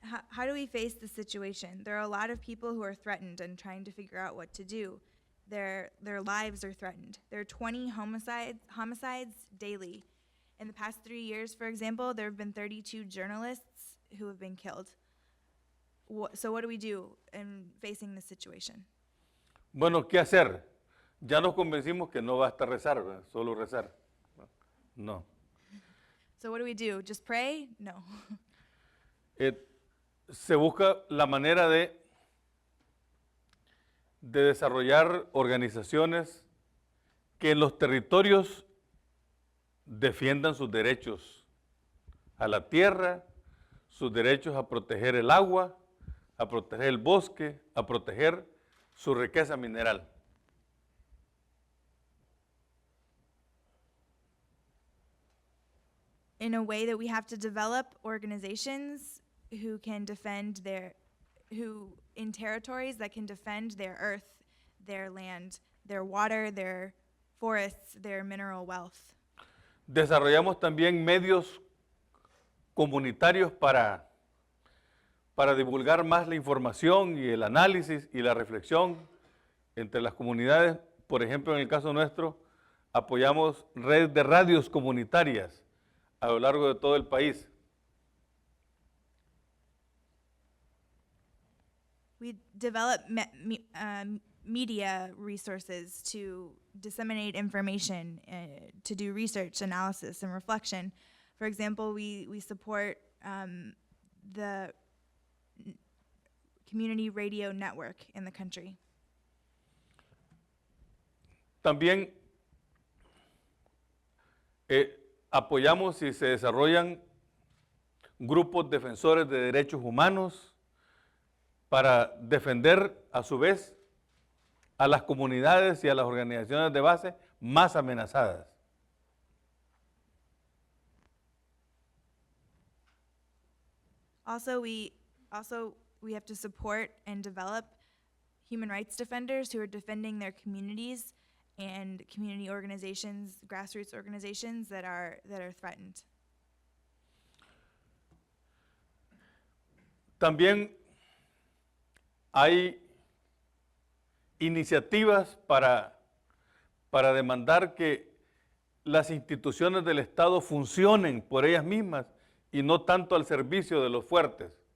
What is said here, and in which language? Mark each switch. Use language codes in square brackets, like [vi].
[en] How do we face this situation? There are a lot of people who are threatened and trying to figure out what to do. Their lives are threatened. There are 20 homicides daily, In the past 3 years, for example, there have been 32 journalists who have been killed. So what do we do in facing this situation? [es] Bueno, ¿qué hacer? Ya nos convencimos que no basta rezar, ¿verdad? Solo rezar. No. [en] So what do we do? Just pray? No. [es] Se busca la manera de desarrollar organizaciones que en los territorios defiendan sus derechos a la tierra, sus derechos a proteger el agua, a proteger el bosque, a proteger su riqueza mineral. [en] In a way that we have to develop organizations who can defend in territories that can defend their earth, their land, their water, their forests, their mineral wealth. [es] Desarrollamos también medios comunitarios para divulgar más la información y el análisis y la reflexión entre las comunidades. Por ejemplo, en el caso nuestro, apoyamos redes de radios comunitarias a lo largo de todo el país. [en] We develop media resources to disseminate information, to do research, analysis, and reflection. For example, we support the community radio network in the country. [es] También apoyamos y se desarrollan grupos defensores de derechos humanos para defender a su vez a las comunidades y a las organizaciones de base más amenazadas. [en] Also, we have to support and develop human rights defenders who are defending their communities and community organizations, grassroots organizations that are threatened. [es] También hay iniciativas para demandar que las instituciones del Estado funcionen por ellas mismas y no tanto al servicio de los fuertes.